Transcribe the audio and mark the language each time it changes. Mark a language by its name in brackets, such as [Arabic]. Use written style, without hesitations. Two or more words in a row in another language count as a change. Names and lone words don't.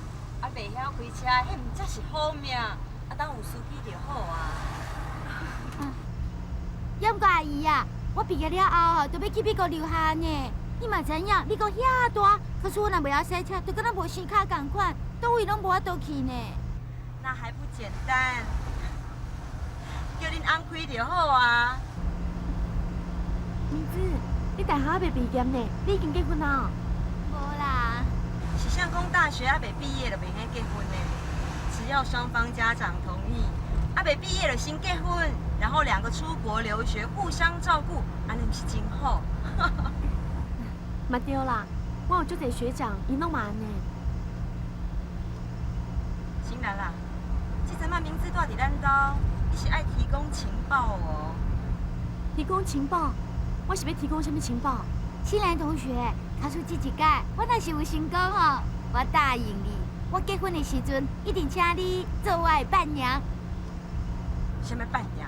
[Min Nan Chinese] 啊，袂晓开车，迄毋则是好命。啊，当有司机就好啊。要唔过阿姨啊，我毕业了后吼，就要去美国留学呢。你嘛知影，美国遐大，可是我若袂晓驶车，就敢若无生卡共款，倒位拢无法度去呢。那还不简单？叫恁翁开就好啊。名字，你大学还未毕业呢，你已经结婚了？无啦。是像讲大学还未毕业就袂使结婚呢？只要双方家长同意，还未毕业就先结婚，然后2个出国留学，互相照顾，安尼毋是真好？嘛对啦，我有足侪学长，因拢嘛安尼。新兰啦，这阵仔名字住伫咱兜，你是爱提供情报哦。提供情报？我是要提供什么情报？新兰同学，考试这一届，我若是有成功吼，我答应你，我结婚的时阵一定请你做我的伴娘。什么伴娘？